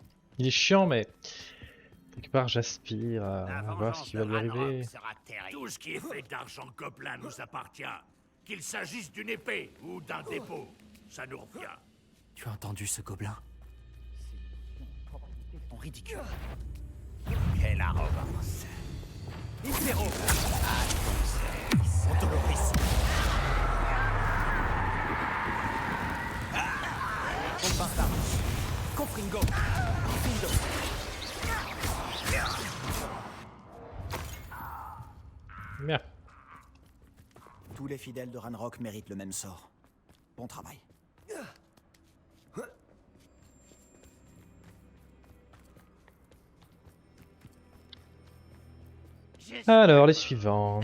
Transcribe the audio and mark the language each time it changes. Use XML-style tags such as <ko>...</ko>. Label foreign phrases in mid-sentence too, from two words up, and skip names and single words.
<fr>Il est chiant mais quelque part j'aspire à voir ce qui va lui arriver. Sera terrible. Tout ce qui est fait d'argent gobelin nous appartient. Qu'il s'agisse d'une épée ou d'un dépôt, ça nous revient. Tu as entendu ce gobelin? En ridicule. Quelle arrogance. Impero! Antonoris. Bombarda! Confringo! Diffindo! Bien. Tous les fidèles de Ranrock méritent le même sort. Bon travail. Alors les suivants.</fr>